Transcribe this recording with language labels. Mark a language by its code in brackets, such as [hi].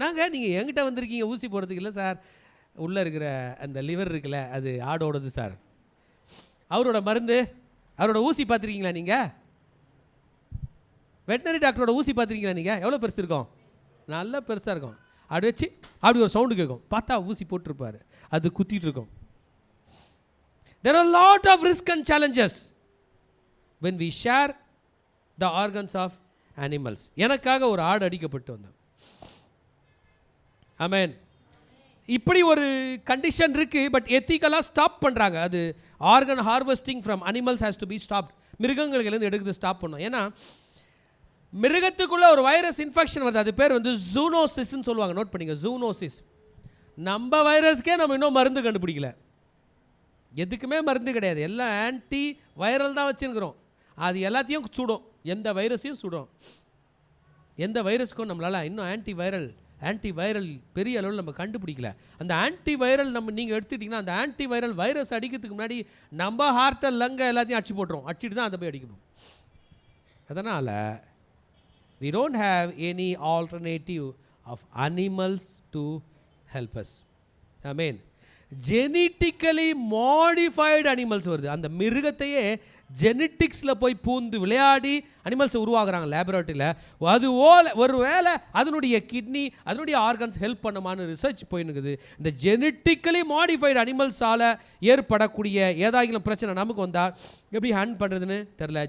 [ta] நாங்கள் நீங்கள் எங்கிட்ட வந்திருக்கீங்க ஊசி போடுறதுக்கு? இல்லை சார், உள்ளே இருக்கிற அந்த லிவர் இருக்குல்ல அது ஆடோடது சார். அவரோட மருந்து, அவரோட ஊசி பார்த்துருக்கீங்களா நீங்கள்? வெட்டினரி டாக்டரோட ஊசி பார்த்துருக்கீங்களா நீங்கள்? எவ்வளோ பெருசு இருக்கும்? நல்லா பெருசாக இருக்கும். அப்படி வச்சு அப்படி ஒரு சவுண்டு கேட்கும். பார்த்தா ஊசி போட்டிருப்பார், அது குத்திட்டு இருக்கும். [en] There are a lot of risk and challenges when we share the organs of animals. [ta] எனக்காக ஒரு ஆடு அடிக்கப்பட்டு வந்தேன். ஆமென். இப்படி ஒரு கண்டிஷன் இருக்குது. பட் எத்திக்கலாக ஸ்டாப் பண்ணுறாங்க. [en] அது organ harvesting from animals has to be stopped. [ta] மிருகங்களுக்குலேருந்து எடுக்கிறது ஸ்டாப் பண்ணோம். ஏன்னா மிருகத்துக்குள்ளே ஒரு வைரஸ் இன்ஃபெக்ஷன் வருது. அது பேர் வந்து ஜூனோசிஸ்ன்னு சொல்லுவாங்க. நோட் பண்ணிங்க, ஜூனோசிஸ். நம்ம வைரஸ்க்கே நம்ம இன்னும் மருந்து கண்டுபிடிக்கல. எதுக்குமே மருந்து கிடையாது, எல்லாம் ஆன்டி வைரல் தான் வச்சுருக்கிறோம். அது எல்லாத்தையும் சுடும், எந்த வைரஸையும் சுடும். எந்த வைரஸுக்கும் நம்மளால் இன்னும் ஆன்டி வைரல் பெரிய அளவில் நம்ம கண்டுபிடிக்கல. அந்த ஆன்டி வைரல் நீங்கள் எடுத்துக்கிட்டிங்கன்னா, அந்த ஆன்டி வைரல் வைரஸ் அடிக்கிறதுக்கு முன்னாடி நம்ம ஹார்ட்டை லங்கை எல்லாத்தையும் அடிச்சு போட்டுரும். அடிச்சுட்டு தான் அதை போய் அடிக்கணும். [en] அதனால் we don't have any alternative of animals to help us. Amen. [ta] Genetically modified animals வருது. அந்த மிருகத்தையே ஜெனட்டிக்ஸில் போய் பூந்து விளையாடி அனிமல்ஸை உருவாக்குறாங்க லேபரேட்டரியில். அது ஒரு வேளை அதனுடைய கிட்னி அதனுடைய ஆர்கன்ஸ் ஹெல்ப் பண்ணமான்னு ரிசர்ச் போயினுக்குது. இந்த ஜெனட்டிக்கலி மாடிஃபைடு அனிமல்ஸால் ஏற்படக்கூடிய ஏதாகிலும் பிரச்சனை நமக்கு வந்தால் எப்படி ஹேண்ட் பண்ணுறதுன்னு தெரில.